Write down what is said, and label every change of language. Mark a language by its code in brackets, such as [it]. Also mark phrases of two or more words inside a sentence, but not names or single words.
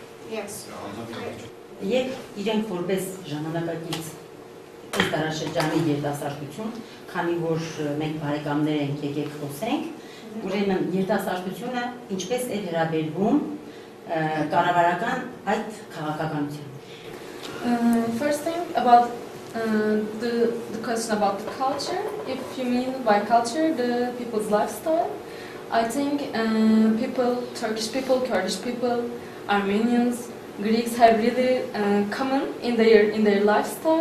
[hy] Եվ իրենք որպես ժամանակակից այս դարաշրջանի երիտասարդություն, քանի որ մենք բարեկամներ ենք, եկեք խոսենք, ուրեմն երիտասարդությունը ինչպես է վերաբերվում կառավարական այդ քաղաքականության։ [en] First thing about the question about the culture, if you mean by culture the people's lifestyle, I think Turkish people, Kurdish people, Armenians, Greeks have really common in their lifestyle.